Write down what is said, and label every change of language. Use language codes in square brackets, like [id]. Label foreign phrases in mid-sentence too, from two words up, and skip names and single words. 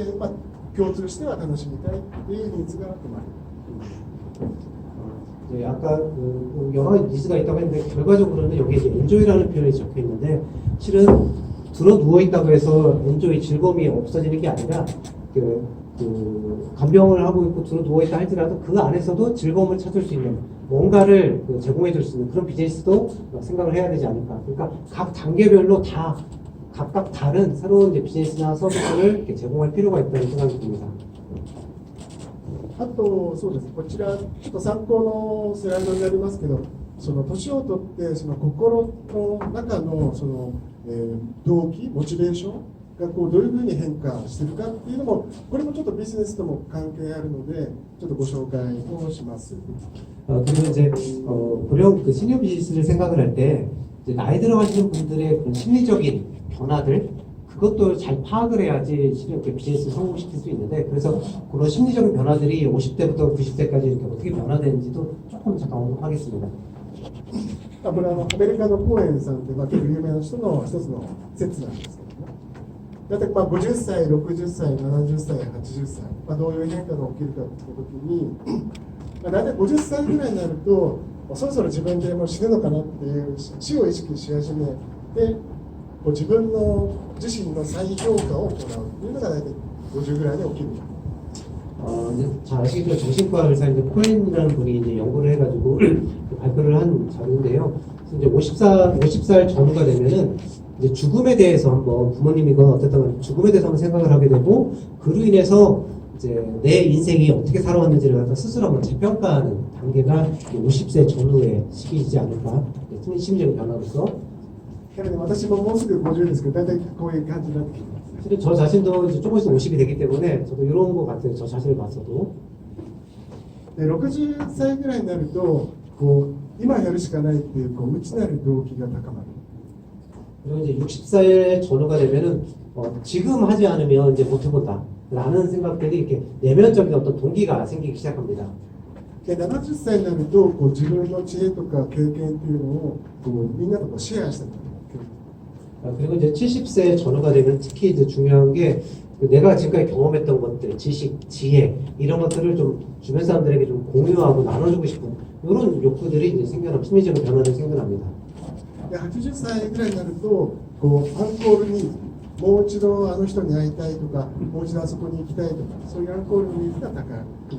[ja] で共通しては楽しみたいっていうニーズが生まれる。 [ko] 이제 아까 그 여러 가지 니즈가 있다고 했는데 결과적으로는 여기 이제 엔조이라는 표현이 적혀 있는데 실은 들어 누워 있다고 해서 엔조이 즐거움이 없어지는 게 아니라 그 간병을 하고 있고 들어 누워 있다 할지라도 그 안에서도 즐거움을 찾을 수 있는 뭔가를 제공해 줄 수 있는 그런 비즈니스도 생각을 해야 되지 않을까. 그러니까 각 단계별로 다 각각 다른 새로운 이제 비즈니스나 서비스를 이렇게 제공할 필요가 있다는 생각이 듭니다. [ja] あとそうです。こちらちょっと参考のスライドになりますけど、その年をとってその心の中のその、動機、モチベーションがこうどういうふうに変化しているかっていうのも、これもちょっとビジネスとも関係あるので、ちょっとご紹介をします。 [ko] 그리고 이제 고령 그 시니어 비즈니스를 생각을 할 때 나이 들어가시는 분들의 그런 심리적인 변화들 그것도 잘 파악을 해야지 실은 그 비즈니스를 성공시킬 수 있는데 그래서 그런 심리적인 변화들이 50대부터 90대까지 이렇게 어떻게 변화되는지도 조금 잠깐 언급하겠습니다. [ja] これアメリカのコーエンさんって結構有名な人の一つの説なんですけどね。だって50歳、60歳、70歳、80歳、どういう変化が起きるかっていう時に、大体50歳ぐらいになるとそろそろ自分でもう死ぬのかなっていう死を意識し始めて自分の自身の再評価を行うっていうのが大体50ぐらいで起きる。 [ko] 잘 아시겠지만 정신과 의사인데 코엔이라는 분이 이제 연구를 해가지고 발표를 한 자료인데요. 이제 50살 전후가 되면은 이제 죽음에 대해서 한번 부모님이건 어쨌든 죽음에 대해서 한번 생각을 하게 되고 그로 인해서 이제 내 인생이 어떻게 살아왔는지를 갖다 스스로 한번 재평가하는 단계가 50세 전후의 시기이지 않을까. 심리적인 변화로서. [ja] 私ももうすぐ50ですけど、大体こういう感じになってきます。 [ko] 사실 저 자신도 이제 조금 있으면 50이 되기 때문에 저도 이런 것 같아요. 저 자신을 봤어도. [ja] で60歳ぐらいになると今やるしかないっていう内なる動機が高まる。 [ko] 그리고 이제 60살 전후가 되면은 지금 하지 않으면 이제 못 해본다라는 생각들이 이렇게 내면적인 어떤 동기가 생기기 시작합니다. [ja] で70歳になると自分の知恵とか経験っていうのをみんなとシェアしたりとか。 [ko] 그리고 이제 70세 전후가 되면 특히 이제 중요한 게 내가 지금까지 경험했던 것들, 지식, 지혜 이런 것들을 좀 주변 사람들에게 좀 공유하고 나눠주고 싶은 이런 욕구들이 이제 심리적인 변화를 생겨납니다. [ja] 80 歳ぐらいになるとアンコールニーズ、もう一度あの人に会いたいとか、もう一度あそこに行きたいとか、そういうアンコールニーズが高い。